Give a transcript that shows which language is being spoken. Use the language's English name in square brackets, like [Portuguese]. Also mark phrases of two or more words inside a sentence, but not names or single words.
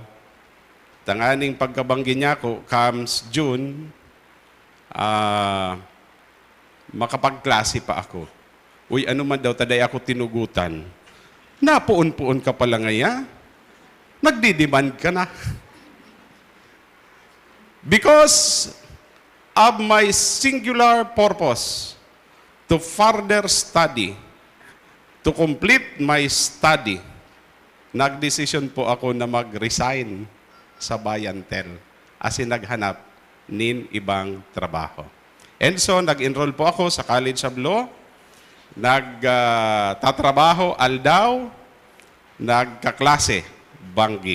[Bikol] Tanganing pagkabanggi niya ko, [English] comes June, [Bikol] makapagklase pa ako. Uy, ano man daw, taday ako tinugutan. Napuon-puon ka pala ngaya. Nagdidemand ka na. [English] Because of my singular purpose to further study, to complete my study, [Bikol] nagdesisyon po ako na mag-resign sa Bayantel as naghanap nin ibang trabaho. And so, nag-enroll po ako sa College of Law, nagtatrabaho aldaw, nagkaklase, banggi.